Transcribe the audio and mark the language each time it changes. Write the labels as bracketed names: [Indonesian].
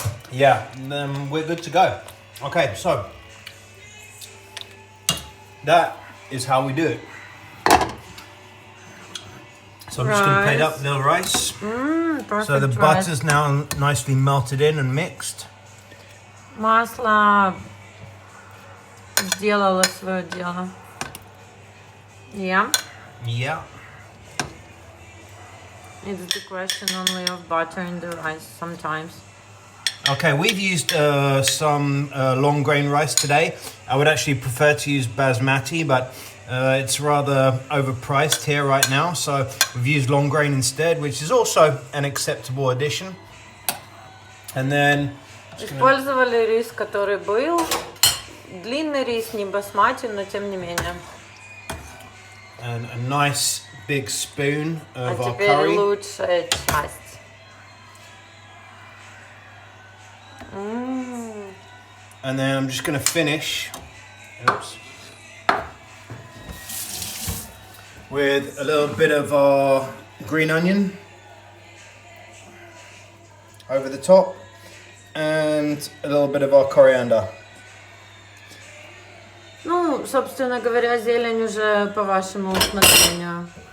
[English] Yeah, then we're good to go. Okay, so that is how we do it. So I'm just going to plate up a little rice. Perfect So the rice. butter's now nicely melted in and mixed. [Russian] Масло сделало свое дело. [English] Yeah? Yeah. It's the question only of butter in the rice sometimes. Okay, we've used some long grain rice today. I would actually prefer to use basmati, but it's rather overpriced here right now. So we've used long grain instead, which is also an acceptable addition. And then... [Russian] Использовали рис, который был. Длинный рис, не басмати, но тем не менее. [English] And a nice big spoon of our [Russian] теперь [English] curry. [Russian] лучшая часть. [English] And then I'm just going to finish with a little bit of our green onion over the top and a little bit of our coriander. [Russian] Ну, собственно говоря, зелень уже по вашему усмотрению.